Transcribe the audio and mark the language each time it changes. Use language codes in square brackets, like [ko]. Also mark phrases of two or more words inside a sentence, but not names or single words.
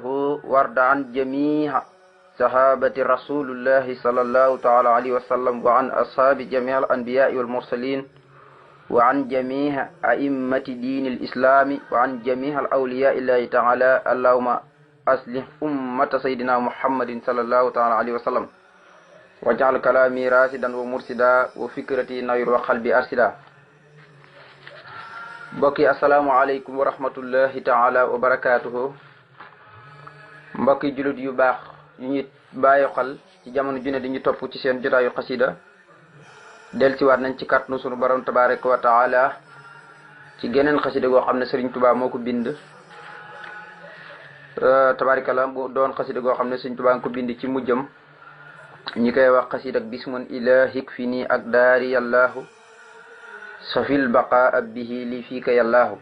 [ar] ورد عن جميع صحابة رسول الله صلى الله تعالى عليه وسلم وعن أصحاب جميع الأنبياء والمرسلين وعن جميع أئمة دين الإسلام وعن جميع الأولياء الله تعالى. اللهم أصلح أمة سيدنا محمد صلى الله تعالى عليه وسلم واجعل كلامي راشدا ومرشدا وفكرتي نور وقلبي أرشدا. mbokki السلام عليكم ورحمة الله تعالى وبركاته. [wo] mbokki julit yu baax yu ñu bàyyi xel ci jamono ju ne di ñu topp ci seen jotaayu xasida del ci waat nañ ci kàttanu sunu borom [ar] تبارك وتعالى [wo] ci geneen xasida goo xam ne Sëriñ Tuubaa moo ko bind tabarikala bu doon xasida goo xam ne Sëriñ Tuubaa nga ko bind ci mujjam ñi koy wax xasida ak bismun ilahik fi nii ak daari yàllaahu safil baqa ab bihi li fii ka yàllaahu.